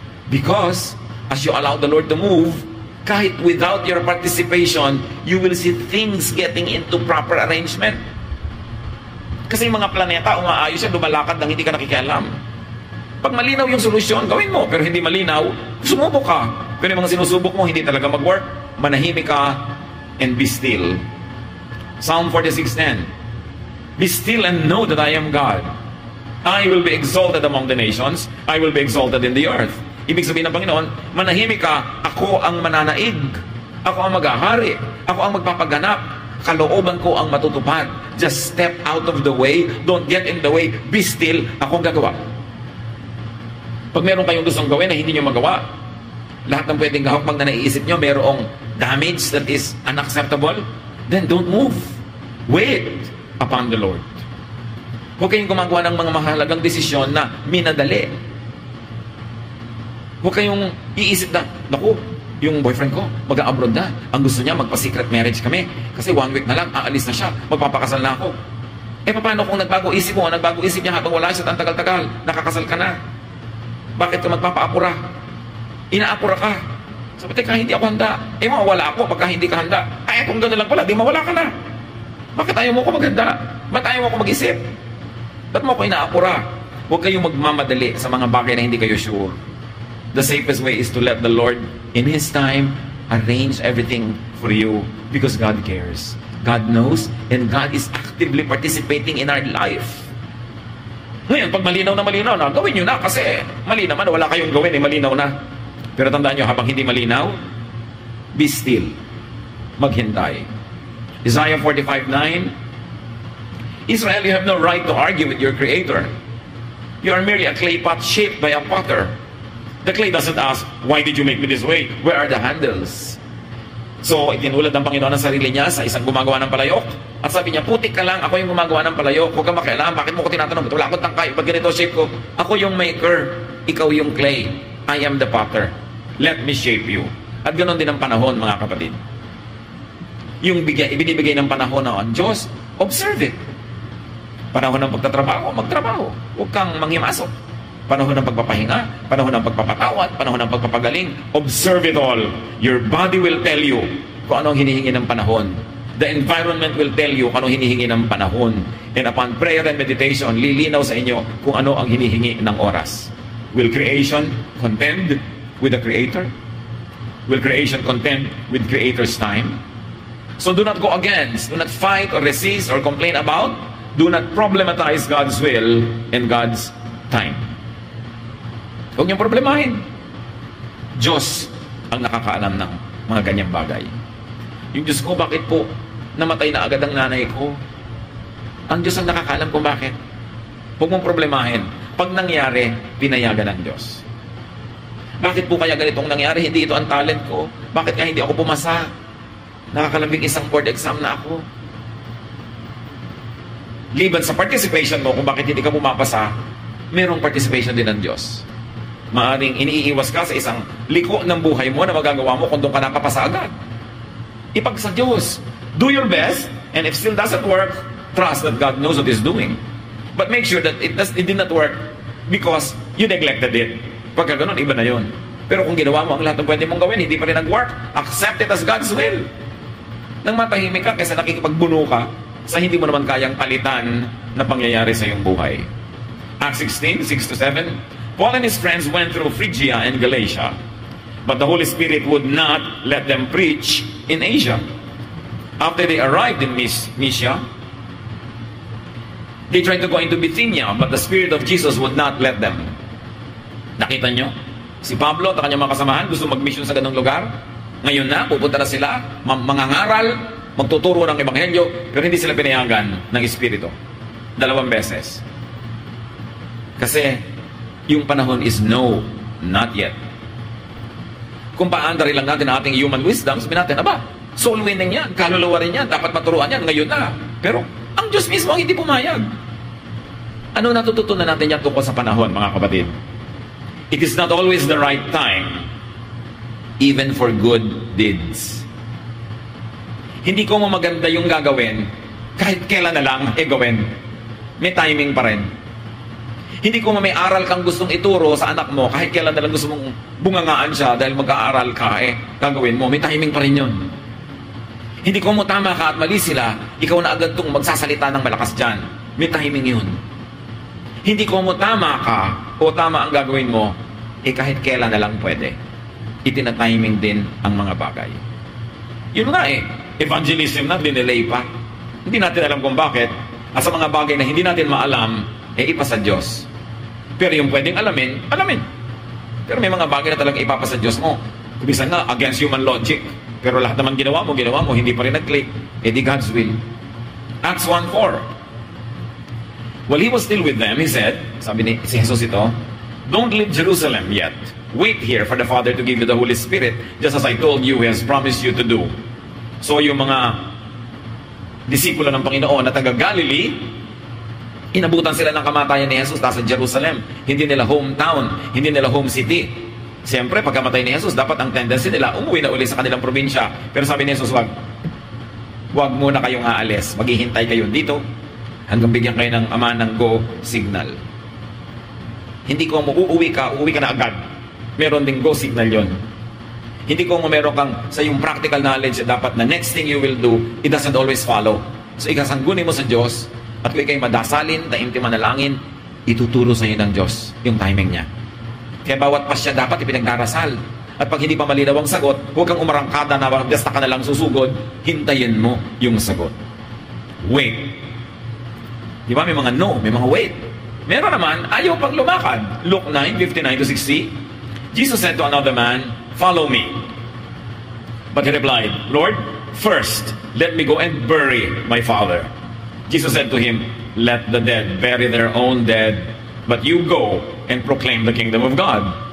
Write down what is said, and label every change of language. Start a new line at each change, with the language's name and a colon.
English: Because, as you allow the Lord to move, kahit without your participation, you will see things getting into proper arrangement.
Filipino: Kasi yung mga planeta, umaayos yan, lumalakad nang hindi ka nakikialam. Pag malinaw yung solusyon, gawin mo. Pero hindi malinaw, sumubok ka. Pero yung mga sinusubok mo, hindi talaga mag-work, manahimik ka,
English: and be still. Psalm 46:10. Be still and know that I am God. I will be exalted among the nations. I will be exalted in the earth.
Filipino: Ibig sabihin ng Panginoon, manahimik ka, ako ang mananaig. Ako ang maghahari. Ako ang magpapaganap. Kalooban ko ang matutupad.
English: Just step out of the way. Don't get in the way. Be still.
Filipino: Ako ang gagawa. Pag meron kayong gustong gawin na hindi nyo magawa, lahat ng pwedeng gawin pag na naiisip nyo, merong damage
English: that is unacceptable, then don't move. Wait upon the Lord.
Filipino: Huwag kayong gumagawa ng mga mahalagang desisyon na minadali. Huwag kayong iisip na, naku, yung boyfriend ko, mag-a-abroad na. Ang gusto niya, magpa-secret marriage kami. Kasi 1 week na lang, aalis na siya. Magpapakasal na ako. Paano kung nagbago isip mo? Nagbago isip niya habang wala siya at tagal-tagal. Nakakasal ka na. Bakit ka magpapaapura? Inaapura ka. Sabi, teka, hindi ako handa. Mawala ako pagka hindi ka handa. Kung gano'n lang pala, di mawala ka na. Bakit ayaw mo ko maghanda? Ba't ayaw mo ko mag-isip? Ba't mo ko inaapura? Huwag kayong magmamadali sa mga bagay na hindi kayo sure.
English: The safest way is to let the Lord, in His time, arrange everything for you because God cares. God knows, and God is actively participating in our life.
Filipino: Ngayon, pag malinaw na, gawin nyo na kasi mali naman, wala kayong gawin, malinaw na. Pero tandaan nyo, habang hindi malinaw,
English: be still.
Filipino: Maghintay.
English: Isaiah 45:9, Israel, you have no right to argue with your Creator. You are merely a clay pot shaped by a potter. The clay doesn't ask, why did you make me this way? Where are the handles?
Filipino: So, itinulad ng Panginoon ang sarili niya sa isang gumagawa ng palayok. At sabi niya, putik ka lang, ako yung gumagawa ng palayok. Huwag kang makialam, bakit mo ko tinatanong? Wala akong tangkay, ba't ganito shape ko? Ako yung maker, ikaw yung clay.
English: I am the potter. Let me shape you.
Filipino: At ganoon din ang panahon, mga kapatid. Yung ibinibigay ng panahon na ang Diyos,
English: observe it.
Filipino: Panahon ng pagtatrabaho, magtrabaho. Huwag kang manghimasok. Panahon ng pagpapahinga, panahon ng pagpapatawad, panahon ng pagpapagaling.
English: Observe it all. Your body will tell you
Filipino: kung anong hinihingi ng panahon.
English: The environment will tell you kung anong hinihingi ng panahon. And upon prayer and meditation,
Filipino: lilinaw sa inyo kung ano ang hinihingi ng oras.
English: Will creation contend with the Creator? Will creation contend with Creator's time? So do not go against, do not fight or resist or complain about. Do not problematize God's will and God's time.
Filipino: Huwag niyong problemahin. Diyos ang nakakaalam ng mga ganyang bagay. Yung Diyos ko, bakit po namatay na agad ang nanay ko? Ang Diyos ang nakakaalam kung bakit. Huwag mong problemahin. Pag nangyari, pinayagan ng Diyos. Bakit po kaya ganitong nangyari? Hindi ito ang talent ko. Bakit kaya hindi ako pumasa? Nakakalambing isang board exam na ako. Liban sa participation mo kung bakit hindi ka pumapasa, mayroong participation din ng Diyos. Maaring iniiwas ka sa isang liko ng buhay mo na magagawa mo kung doon ka nakapasa agad. Ipag sa Diyos.
English: Do your best, and if still doesn't work, trust that God knows what He's doing. But make sure that it did not work because you neglected it.
Filipino: Pagka ganun, iba na yun. Pero kung ginawa mo ang lahat ng pwede mong gawin, hindi pa rin nag-work,
English: accept it as God's will.
Filipino: Nang matahimik ka kaysa nakikipagbuno ka sa hindi mo naman kayang palitan na pangyayari sa iyong buhay.
English: Acts 16, 6-7, Paul and his friends went through Phrygia and Galatia, but the Holy Spirit would not let them preach in Asia. After they arrived in Mysia, they tried to go into Bithynia, but the Spirit of Jesus would not let them.
Filipino: Nakita nyo? Si Pablo at kanyang mga kasamahan gusto mag-mission sa ganong lugar. Ngayon na, pupunta na sila, mangangaral, magtuturo ng Ebanghelyo, pero hindi sila pinayagan ng Espiritu. 2 beses. Kasi, yung panahon
English: is no, not yet.
Filipino: Kung paandari lang natin ang ating human wisdom, sabihin natin, aba, soul winning yan, kaluluwa rin yan, dapat maturuan yan, ngayon na. Pero, ang Diyos mismo ang hindi pumayag. Ano natututunan natin yan tungkol sa panahon, mga kapatid?
English: It is not always the right time, even for good deeds.
Filipino: Hindi ko mo maganda yung gagawin, kahit kailan na lang, gawin. May timing pa rin. Hindi ko may aral kang gustong ituro sa anak mo, kahit kailan na lang gusto mong bungangaan siya dahil mag-aaral ka, gagawin mo. May timing pa rin yun. Hindi ko mo tama ka at mali sila, ikaw na agad itong magsasalita ng malakas dyan. May timing yun. Hindi ko mo tama ka o tama ang gagawin mo, kahit kailan na lang pwede. Itinatiming din ang mga bagay. Yun nga evangelism na, dinelay pa. Hindi natin alam kung bakit. At sa mga bagay na hindi natin maalam, ipasa Diyos. Pero yung pwedeng alamin, alamin. Pero may mga bagay na talagang ipapasa Diyos mo. Kumisan nga, against human logic. Pero lahat naman ginawa mo, hindi pa rin nag-click. Di God's will. Acts 1:4.
English: While he was still with them, he said,
Filipino: sabi ni si Jesus ito,
English: don't leave Jerusalem yet. Wait here for the Father to give you the Holy Spirit, just as I told you, He has promised you to do.
Filipino: So yung mga disipulo ng Panginoon na taga-Galilee, inabutan sila ng kamatayan ni Jesus nasa Jerusalem. Hindi nila hometown, hindi nila home city. Siyempre, pagkamatay ni Jesus, dapat ang tendency nila, umuwi na uli sa kanilang probinsya. Pero sabi ni Jesus, wag muna kayong aalis. Maghihintay kayo dito hanggang bigyan kayo ng Ama ng go signal. Hindi ko uuwi ka na agad. Meron ding go signal yon. Hindi ko meron kang sa yung practical knowledge dapat na
English: next thing you will do, it doesn't always follow.
Filipino: So ikasanggunin mo sa Diyos at kung ikay madasalin, taimtim manalangin, ituturo sa iyo ng Diyos yung timing niya. Kaya bawat pasya dapat ipinagdarasal. At pag hindi pa malinaw ang sagot, huwag kang umarangkada na basta ka na lang susugod, hintayin mo yung sagot. Wait. Di ba may mga no, may mga wait. Meron naman, ayaw pang lumakad. Luke 9:59-60.
English: Jesus said to another man, follow me. But he replied, Lord, first, let me go and bury my father. Jesus said to him, let the dead bury their own dead, but you go and proclaim the kingdom of God.